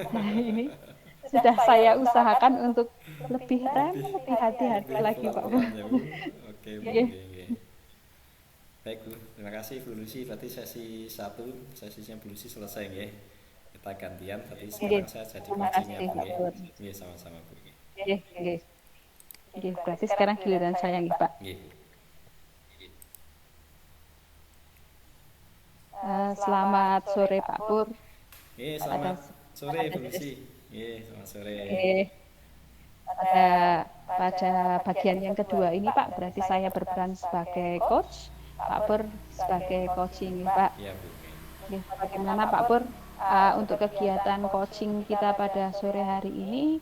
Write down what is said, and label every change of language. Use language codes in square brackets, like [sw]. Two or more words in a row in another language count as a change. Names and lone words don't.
[id] Nah, ini sudah saya usahakan untuk lebih rem, lebih lebih hati-hati lebih lagi, Pak Pur. pelan-pelan ya Bu. Oke Bu, Nggih. nggih, nggih. Baik Bu, terima kasih Bu Lucy. Berarti sesinya Bu Lucy selesai nggih. Kita gantian, berarti Nggih. sekarang saya jadi Terima coachingnya kasih, Bu Pak nggih. Pur. Nggih, sama-sama Bu nggih. Nggih, nggih. Nggih, berarti sekarang giliran saya nggih, Pak. Nggih Bu. Selamat sore Pak Pur. Nggih, Pada selamat sore pada Bu Lucy. Nggih, selamat sore. pada pada bagian yang kedua ini Pak, berarti saya berperan sebagai coach, Pak Pur sebagai coaching, Pak. Iya Bu. Oke, bagaimana Pak Pur untuk kegiatan coaching kita pada sore hari ini?